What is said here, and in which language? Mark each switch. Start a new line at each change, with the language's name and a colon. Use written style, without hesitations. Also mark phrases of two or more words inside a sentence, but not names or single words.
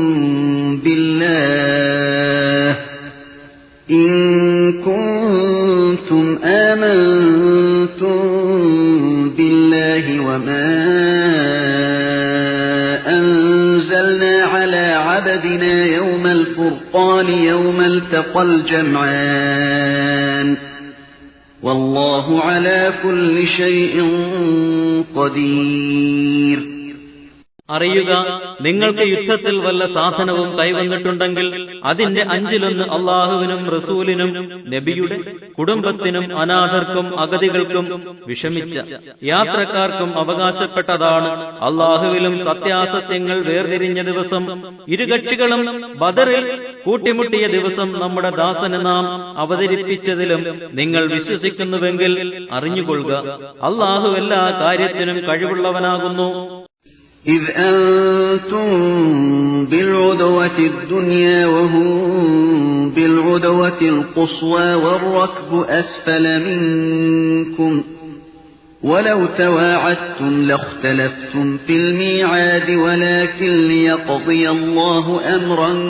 Arabic: بِاللَّهِ وَمَا أَنزَلْنَا عَلَى عَبْدِنَا يَوْمَ الْفُرْقَانِ يَوْمَ الْتَقَى الْجَمْعَانِ وَاللَّهُ عَلَى كُلِّ شَيْءٍ قَدِيرٌ.
Malayalam: അറിയുക, നിങ്ങൾക്ക് യുദ്ധത്തിൽ വല്ല സാധനവും കൈവന്നിട്ടുണ്ടെങ്കിൽ അതിന്റെ 5-1 അള്ളാഹുവിനും റസൂലിനും നബിയുടെ കുടുംബത്തിനും അനാഥർക്കും അഗതികൾക്കും വിഷമിച്ച യാത്രക്കാർക്കും അവകാശപ്പെട്ടതാണ്. അള്ളാഹുവിലും സത്യാസത്യങ്ങൾ വേർതിരിഞ്ഞ ദിവസം, ഇരുകക്ഷികളും ബദറിൽ കൂട്ടിമുട്ടിയ ദിവസം നമ്മുടെ ദാസന് നാം അവതരിപ്പിച്ചതിലും നിങ്ങൾ വിശ്വസിക്കുന്നുവെങ്കിൽ അറിഞ്ഞുകൊള്ളുക, അള്ളാഹു എല്ലാ കാര്യത്തിനും കഴിവുള്ളവനാകുന്നു.
Arabic: إذ أنتم بالعدوة الدنيا وهم بالعدوة القصوى والركب أسفل منكم ولو تواعدتم لاختلفتم في الميعاد ولكن ليقضي الله أمرا